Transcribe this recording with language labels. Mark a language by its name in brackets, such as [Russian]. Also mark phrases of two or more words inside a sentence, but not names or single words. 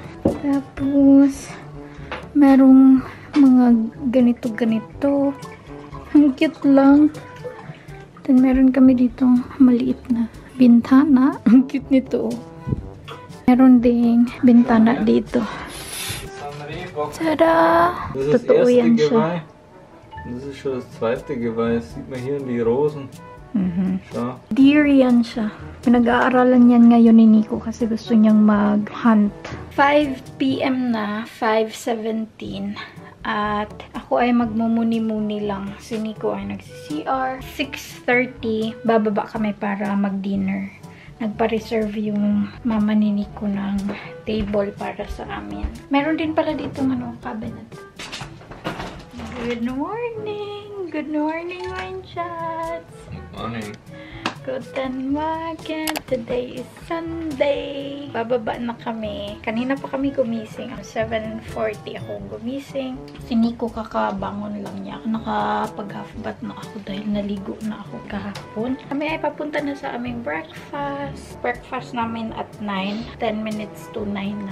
[Filipino] Tapos, merong mga ganito-ganito. Ang cute lang. Then, meron kami dito maliit na bintana. Ang cute nito. Meron ding bintana dito. Tada! Totoo yan siya. [German] Das ist schon das 2. Geweih. Das sieht man hier in die Rosen. [Filipino] Deer yan siya. Pinag-aaralan yan ngayon ni Nico kasi gusto niyang mag-hunt. 5 PM na, 5:17. At ako ay magmumuni-muni lang. Si Nico ay nagsi-CR. 6:30, bababa kami para mag-dinner. Nagpa-reserve yung mama ni Nico ng table para sa amin. Meron din pala dito cabinet. [English] Good morning! Good morning, wine shots! Morning. [German] Guten Morgen! [English] Today is Sunday! [Filipino] Bababa na kami. Kanina pa kami gumising. 7:40 ako gumising. Si Nico kakabangon lang niya. Nakapag- [English] half bath [Filipino] na ako dahil naligo na ako kahapon. Kami ay papunta na sa aming breakfast. Breakfast namin at 9. [English] 10 minutes to 9 [Filipino] na.